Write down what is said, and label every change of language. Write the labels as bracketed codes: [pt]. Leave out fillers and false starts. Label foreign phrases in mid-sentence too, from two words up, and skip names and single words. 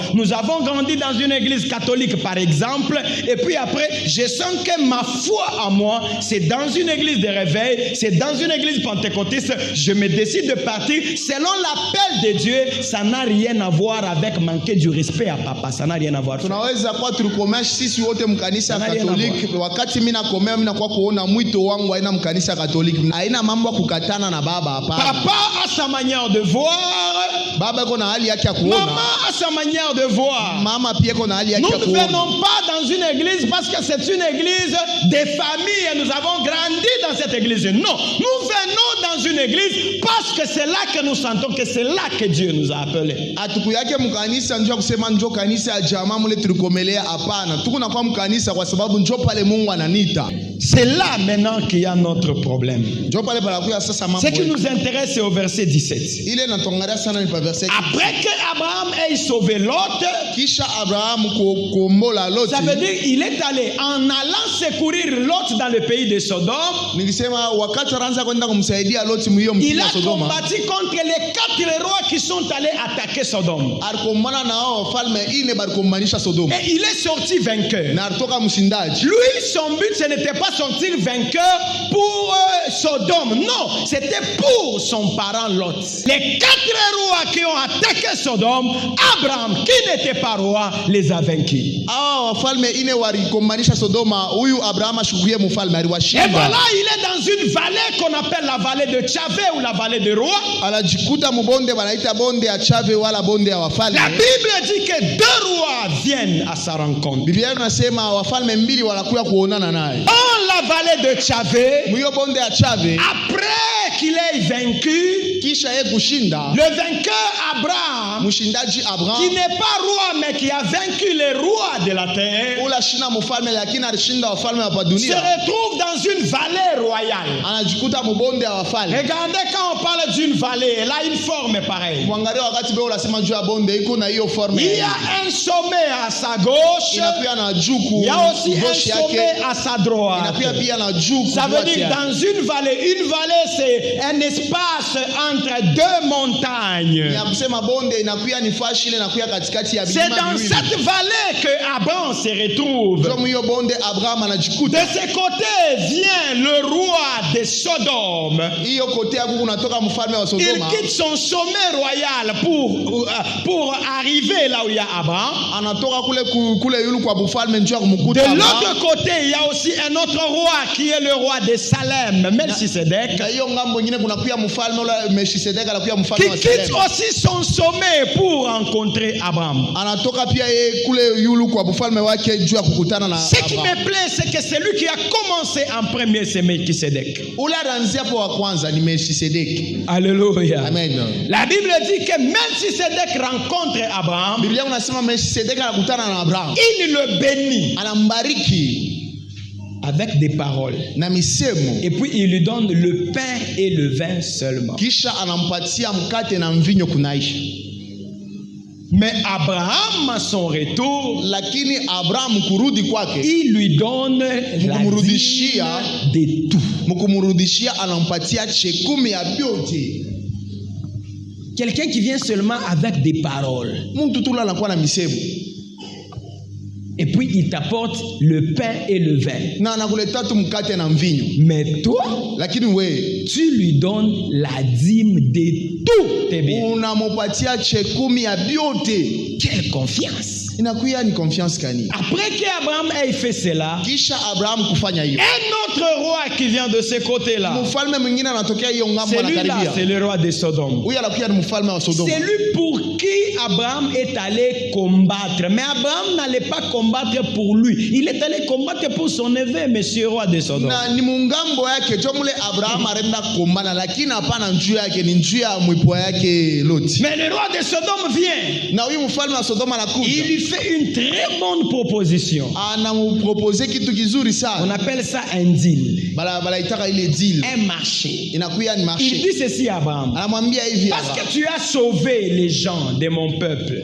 [fr] Nous avons grandi dans une église catholique, par exemple. Et puis après, je sens que ma foi à moi, c'est dans une église de réveil, c'est dans une église pentecôtiste. Je me décide de partir selon l'appel de Dieu. Ça n'a rien à voir avec manquer du respect à papa. Ça n'a rien à voir. [sw] Tunaweza kwa tulikomea sisi wote mkanisa Katoliki. Wakati mimi nakomea mimi nakuwa kuona mwito wangu aina mkanisa Katoliki. Haina mambo kukatana na baba hapana. [fr] Papa a sa manière de voir. [sw] Baba iko na hali yake ya kuona. [fr] Maman a sa manière de voir. [sw] Mama pia iko na hali yake ya kuona. [fr] Nous ne venons pas dans une église parce que c'est une église des familles et nous avons grandi dans cette église. Non, nous venons dans une église parce que c'est là que nous sentons que c'est là que Dieu nous a appelés. [sw] Atukuyake mkanisa njoo kusema njoo kanisa ya jamaa mule tulikomelea hapana. Tuko na kwa mkanisa kwa sababu njoo pale Mungu ananiita. [fr] C'est là maintenant qu'il y a notre problème. [sw] Njoo pale palakuya sasa mambo. [fr] Ce qui nous intéresse c'est au verset 17. [sw] Ile natongalia sana ni pa verset. [fr] Après que Abraham ait sauvé Lot, [sw] kisha Abraham kuombola Lot. [fr] Ça veut dire il est allé en allant secourir Lot dans le pays de Sodome. [sw] Nikisema wakati anaanza kwenda kumsaidia Lot mhiyo mjini wa Sodoma. [fr] Il a combattu contre les 4 rois qui sont allés attaquer Sodome. [sw] Alikomana na hao falme ine balikombanisha Sodoma. [fr] Et il est sorti vainqueur. [sw] Na alitoka mshindaji. [fr] Lui son but ce n'était pas sortir vainqueur pour Sodome. Non, c'était pour son parent Lot. Les 4 rois qui ont attaqué Sodome, Abraham qui n'était pas roi les a vaincus. [sw] Ah, falme ine walikombanisha Sodoma, huyu Abraham ashukuye mfalme aliwashinda. [fr] Et voilà, il est dans une vallée qu'on appelle la vallée de Tchavé ou la vallée de roi. [sw] Anajikuta mbonde wanaita bonde ya Tchavé wala bonde ya wafalme. [fr] La Bible dit que 2 rois viennent à sa rencontre. [sw] Biblia inasema wafalme mbili wanakuja kuonana naye. [fr] Dans la vallée de Tchavé, [sw] mwiyo bonde ya Tchavé, [fr] après qu'il ait vaincu, [sw] kisha yeye kushinda, [fr] le vainqueur Abraham, [sw] mshindaji Abraham, [fr] qui n'est pas roi mais qui a vaincu les rois de la terre, [sw] ula shina mfalme lakini alishinda wafalme wa dunia, [fr] se retrouve dans une vallée royale. [sw] Anajikuta mbonde ya wafalme. [fr] Regardez quand on parle d'une vallée, elle a une forme pareille. [sw] Mwangalia wakati beo unasema juu ya bonde iko na hiyo forme. [fr] Il y a un sommet à sa gauche. [sw] Inakuwa na juku. [fr] Il y a aussi un sommet à sa droite. [sw] Inakuwa pia na juku. Ça veut dire dans une vallée c'est un espace entre 2 montagnes. Ya kusema bonde inakuwa ni fashi ile inakuwa katikati ya bilima. [fr] C'est dans cette vallée que Abraham se retrouve. [sw] Ndio hiyo bonde Abraham anajikuta. [fr] De ce côté vient le roi de Sodome. [sw] Hiyo kote yako kunatoka mfalme wa Sodoma. [fr] Il quitte son sommet royal pour arriver là où il y a Abraham. [sw] Anatoka kule yule kwa mfalme njoo kumkuta. [fr] De l'autre côté, il y a aussi un autre roi qui est le roi de Salem, Melchisedec. [sw] Na hiyo ngambo nyingine kuna pia mfalme ule Melchisedec anakuwa mfalme wa Salem. [fr] Qui quitte aussi son sommet pour rencontrer Abraham. [sw] Anatoka pia yeye kule yule kwa mfalme wake njoo ya kukutana na Abraham. [fr] Ce qui me plaît c'est que c'est lui qui a commencé en premier, c'est Melchisedec. [sw] Ule anaanzia kwa kwanza ni Melchisedec. [fr] Alléluia. Amen. La Bible dit que Melchisedec rencontre Abraham. [sw] Biblia unasema Melchisedec anakutana na Abraham. [fr] Il le bénit. [sw] Anambariki [fr] avec des paroles. [sw] Na misemo. [fr] Et puis il lui donne le pain et le vin seulement. [sw] Kisha anampatia mkate na mvinyo kunaisha. [fr] Mais Abraham à son retour, [sw] lakini Abraham kurudi kwake, [fr] il lui donne [sw] mkumrudishia [fr] de tout. [sw] Mkumrudishia anampatia chekumi ya vyote. [fr] Quelqu'un qui vient seulement avec des paroles. [sw] Mtu tu anakuwa na misemo. [fr] Et puis il t'apporte le pain et le vin. [sw] Na anakuleta tu mkate na mvinyo. [fr] Mais toi, [sw] lakini wewe, [fr] tu lui donnes la dîme de tout tes biens. [sw] Unampatia chekumi ya vyote. [fr] Quelle confiance! [sw] inakuya ni confiance kani. [fr] Après qu'Abraham ait fait cela, [sw] Kisha Abraham kufanya hiyo, [fr] un autre roi qui vient de ce côté-là, [sw] mfalme mwingine anatokea hiyo ngambo [fr] celui-là, [sw] anakaribia. [fr] c'est le roi de Sodome. [sw] Huyo anakuya ni mfalme wa Sodoma. [fr] C'est lui pour qui Abraham est allé combattre. Mais Abraham n'allait pas combattre pour lui. Il est allé combattre pour son neveu, monsieur roi de Sodome. [sw] Na ni mungambo yake chomule Abraham arenda kumbana, lakini hapana njuu yake, ni njuu ya mwipo yake Lot. [fr] Mais le roi de Sodome vient. [sw] Na huyu mfalme wa Sodoma anakuja. [fr] Il lui fait une très bonne proposition. [sw] Anamupropose kitu kizuri sana. [fr] On appelle ça un deal. [sw] Bala itaka ile deal. [fr] Un marché. [sw] Inakuya ni marché. [fr] Il dit ceci à Abraham. [sw] Anamwambia hivi, [fr] parce que tu as sauvé les gens de mon peuple.